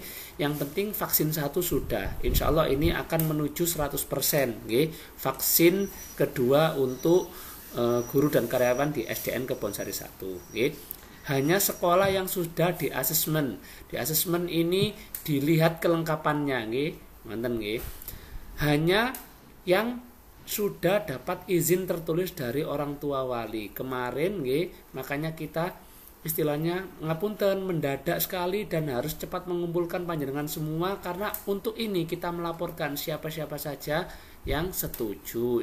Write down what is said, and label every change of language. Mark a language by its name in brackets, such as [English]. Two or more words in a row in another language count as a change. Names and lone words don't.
[Indonesian] Yang penting vaksin 1 sudah. Insya Allah ini akan menuju 100%. Nggih. Vaksin kedua untuk guru dan karyawan di SDN Kebonsari 1. Nggih. Hanya sekolah yang sudah di asesmen. Di asesmen ini dilihat kelengkapannya. [Javanese] Nggih. Manten nggih. [Indonesian] Hanya yang sudah dapat izin tertulis dari orang tua wali. Kemarin nggih, makanya kita istilahnya ngapunten mendadak sekali dan harus cepat mengumpulkan panjenengan semua karena untuk ini kita melaporkan siapa-siapa saja yang setuju.